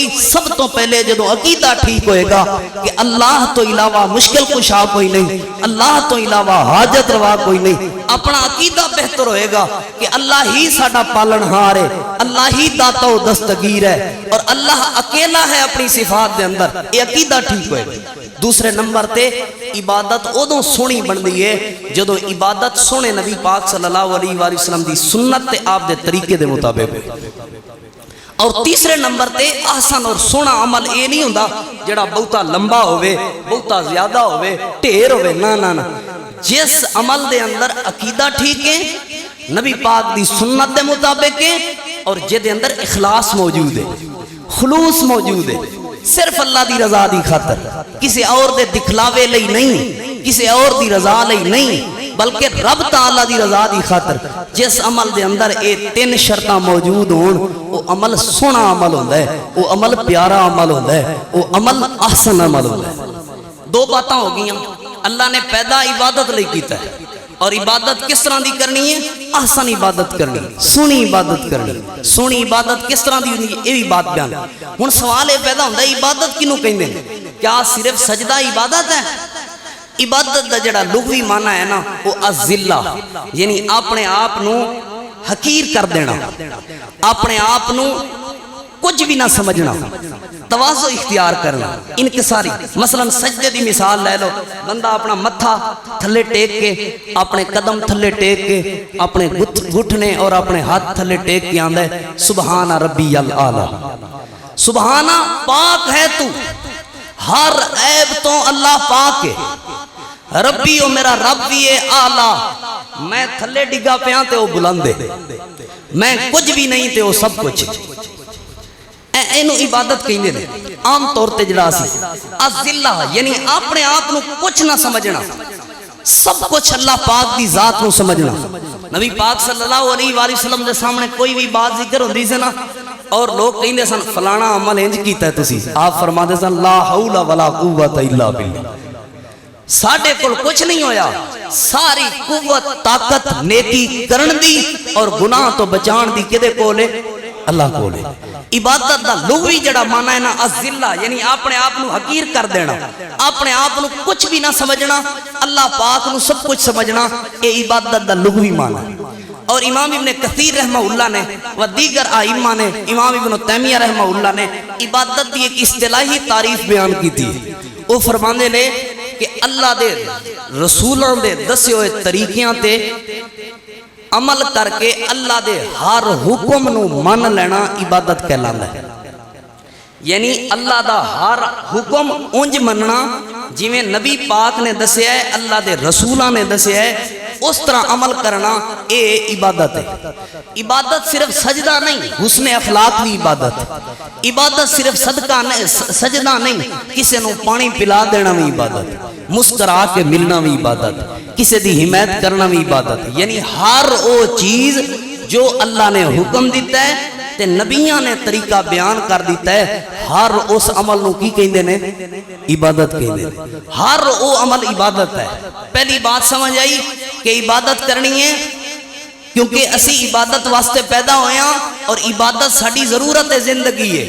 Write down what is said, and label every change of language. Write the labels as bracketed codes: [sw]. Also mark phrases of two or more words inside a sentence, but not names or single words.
[pa] سب تو پہلے جدو عقیدہ ٹھیک ہوئے گا کہ اللہ تو علاوہ مشکل کشا کوئی نہیں، اللہ تو علاوہ حاجت روا کوئی نہیں. اپنا عقیدہ بہتر ہوئے گا کہ اللہ ہی ساڈا پالن ہار ہے، اللہ ہی داتا و دستگیر ہے اور اللہ اکیلا ہے اپنی صفات دے اندر. یہ عقیدہ ٹھیک ہوئے گا. دوسرے نمبر تے عبادت ادوں سونی بن دی ہے جدو عبادت سونے نبی پاک [ar] صلی اللہ علیہ وآلہ وسلم [pa] دی سنت تے آپ دے طریقے دے مطابق. اور تیسرے نمبر تے احسن اور سونا عمل اے نہیں ہوندا جڑا بہتا لمبا ہوئے، بہتا زیادہ ہوئے، ٹھیر ہوئے. نا نا نا، جس عمل دے اندر عقیدہ ٹھیک ہے، نبی پاک دی سنت دے مطابق ہے اور جے دے اندر اخلاص موجود ہے، خلوص موجود ہے، صرف اللہ دی رضا دی خاطر، کسی اور دے دکھلاوے لئی نہیں، کسی اور دی رضا لئی نہیں، بلکہ رب تعالیٰ دی رضا دی خاطر. جس عمل دے اندر اے تین شرطاں موجود ہون [ur] وہ عمل سونا عمل ہوتا ہے، وہ عمل پیارا عمل ہوتا ہے، وہ عمل احسن عمل ہوتا ہے. [pa] دو باتاں ہو گئیں. اللہ نے پیدا عبادت لئی کیتا ہے اور عبادت کس طرح دی کرنی ہے؟ احسن عبادت کرنی، سونی عبادت کرنی. سونی عبادت کس طرح دی ہوندی ہے؟ یہ بھی بات بیان. ہن سوال یہ پیدا ہوندا ہے عبادت کینوں کہندے ہیں؟ [ur] کیا صرف سجدہ عبادت ہے؟ [pa] عبادت دا جڑا لغوی معنی ہے نا وہ الذلہ، یعنی اپنے آپ نو حقیر کر دینا، اپنے آپ نو کچھ بھی نہ سمجھنا، تواضع اختیار کرنا، انکساری. مثلا سجدے دی مثال لے لو، بندہ اپنا متھا تھلے ٹیک کے، اپنے قدم تھلے ٹیک کے، اپنے گھٹنے اور اپنے ہاتھ تھلے ٹیک کے آندہ ہے [ar] سبحان ربی الاعلی. [pa] سبحانہ پاک ہے تو، ہر عیب تو اللہ پاک ہے. ربی او میرا رب بھی ہے اعلی، میں تھلے ڈگا پیاں تے وہ بلند ہے، میں کچھ بھی نہیں تے وہ سب کچھ. اینو عبادت کہیں دے عام طور تے جڑا سی الذلہ، یعنی اپنے آپ نو کچھ نہ سمجھنا، سب کچھ اللہ پاک دی ذات نو سمجھنا. نبی پاک [ar] صلی اللہ علیہ وآلہ وسلم [pa] دے سامنے کوئی بھی بات ذکر ہوندی سے نا اور لوگ کہیں دے سن فلانا عمل انج کیتا ہے تسی، آپ فرما دے سن [ar] لا حول ولا قوت الا باللہ. [pa] ساڑھے کل کچھ نہیں ہویا، ساری قوت طاقت نیکی کرن دی اور گناہ تو بچان دی کدے کولے؟ اللہ کولے. عبادت دا لغوی جڑا معنی ہے نا الذلہ، یعنی اپنے آپ نو حقیر کر دینا، اپنے آپ نو کچھ بھی نہ سمجھنا، اللہ پاک نو سب کچھ سمجھنا، یہ عبادت دا لغوی معنی ہے. [ur] اور امام ابن کثیر [ar] رحمہ اللہ [ur] نے و دیگر آئمہ نے، امام ابن تیمیہ [ar] رحمہ اللہ [ur] نے عبادت دی ایک اصطلاحی تعریف بیان کی تھی. [pa] وہ فرمانے نے کہ اللہ دے رسولوں دے دسے ہوئے طریقیاں تے عمل کر کے اللہ دے ہر حکم نو مان لینا عبادت کہلانا ہے. یعنی اللہ دا ہر حکم انج مننا جویں نبی پاک نے دسیا ہے، اللہ دے رسولاں نے دسیا ہے، اس طرح عمل کرنا اے عبادت ہے. [ur] عبادت صرف سجدہ نہیں، حسن اخلاق بھی عبادت ہے. [pa] عبادت صرف صدقہ نہیں، سجدہ نہیں، کسی نو پانی پلا دینا بھی عبادت ہے، مسکرا کے ملنا بھی عبادت ہے، کسی دی حمایت کرنا بھی عبادت ہے. یعنی ہر وہ چیز جو اللہ نے حکم دیتا ہے تے نبیاں نے طریقہ بیان کر دیتا ہے، ہر اس عمل نو کی کہندے نے؟ عبادت کہندے نے. ہر وہ عمل عبادت ہے. پہلی بات سمجھ آئی کہ عبادت کرنی ہے کیونکہ اسی عبادت واسطے پیدا ہویا اور عبادت ساڑی ضرورت زندگی ہے.